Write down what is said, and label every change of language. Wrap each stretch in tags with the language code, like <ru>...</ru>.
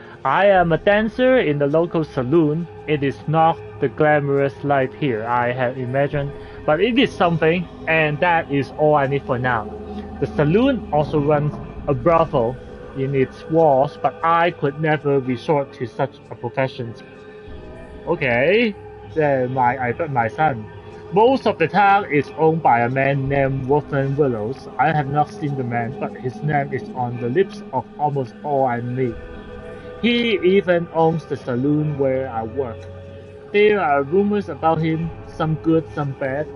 <en>I am a dancer in the local saloon. It is not the glamorous life here I had imagined, but it is something, and that is all I need for now. The saloon also runs a brothel in its walls, but I could never resort to such a profession.</en> <yue>Okay, 即係賣藝不賣身。</yue> <en>Most of the town is owned by a man named Willows. I have not seen the man, but his name is on the lips of almost all I meet. He even owns the saloon where I work. There are rumors about him, some good, some bad.</en>